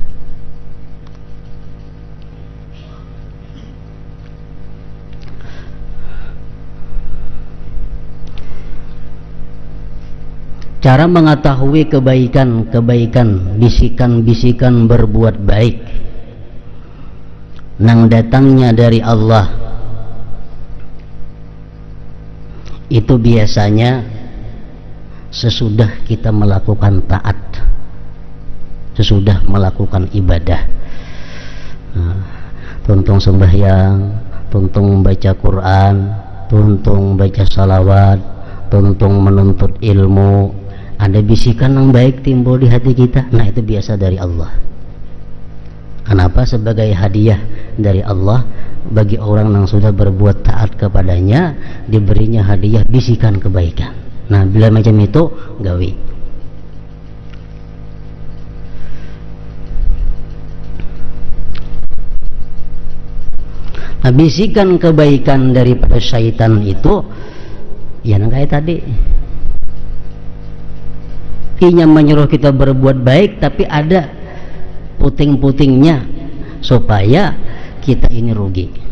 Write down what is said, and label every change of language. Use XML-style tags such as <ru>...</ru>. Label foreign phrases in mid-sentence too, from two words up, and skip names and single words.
<id>Cara mengetahui kebaikan, bisikan-bisikan berbuat baik</id> <bjn>nang datangnya dari Allah, itu biasanya sesudah kita melakukan taat, sesudah melakukan ibadah. Tuntung sembahyang, tuntung membaca Quran, tuntung baca salawat, tuntung menuntut ilmu, ada bisikan yang baik timbul di hati kita.</bjn> <id>Nah, itu biasa dari Allah. Kenapa? Sebagai hadiah dari Allah bagi orang yang sudah berbuat taat kepadanya, diberinya hadiah bisikan kebaikan. Nah,</id> <bjn>bila macam itu gawi. Nah, bisikan kebaikan daripada syaitan itu ya kayak tadi, inya menyuruh kita berbuat baik, tapi ada puting-putingnya supaya kita ini rugi.</bjn>